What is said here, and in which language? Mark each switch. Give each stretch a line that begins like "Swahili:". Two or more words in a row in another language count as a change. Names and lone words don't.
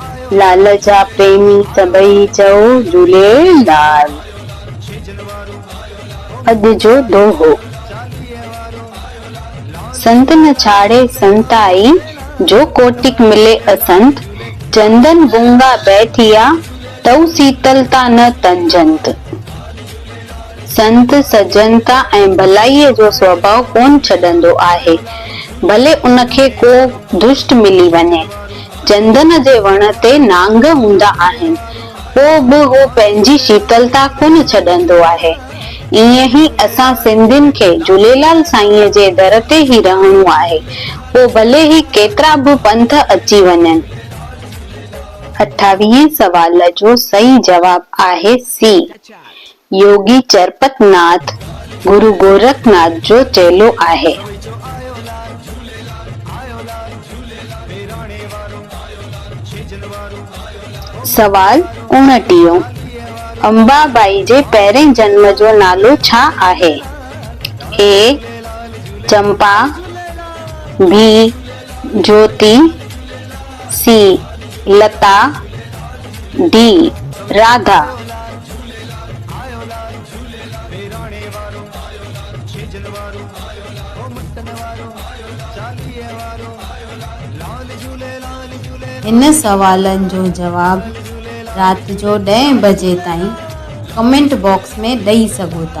Sindhi: लाल जा प्रेमी सभई चओ झूलेलाल। अॼु जो दोहो।
Hindi: संत न छाड़े संताई, जो कोटिक मिले असंत। चंदन गूंगा बैठिया, तऊ शीतलता न तंजंत।
Sindhi: संत सजनता ऐं भलाईअ जो स्वभाव कोन छॾंदो आहे, भले उनखे को दुष्ट मिली वञे। चंदन जे वण ते नांग हूंदा आहिनि, पोइ बि हो पंहिंजी शीतलता कोन छॾंदो आहे। ईअं ई असां सिंधियुनि खे झूलेलाल साईंअ जे दर ते ई रहणो आहे, पोइ भले ही केतिरा बि पंथ अची वञनि। 28 सवाल जो सही जवाब आहे सी। योगी चरपत नाथ गुरु गोरखनाथ जो चेलो आहे। सवाल 29। अंबाबाई जे पहिरें जन्म जो नालो छा आहे? ए चंपा, बी ज्योति, सी लता, डी राधा। इन सवालनि जो जवाब राति जो 10 बजे ताईं
English: comment box
Sindhi: में ॾेई सघो था।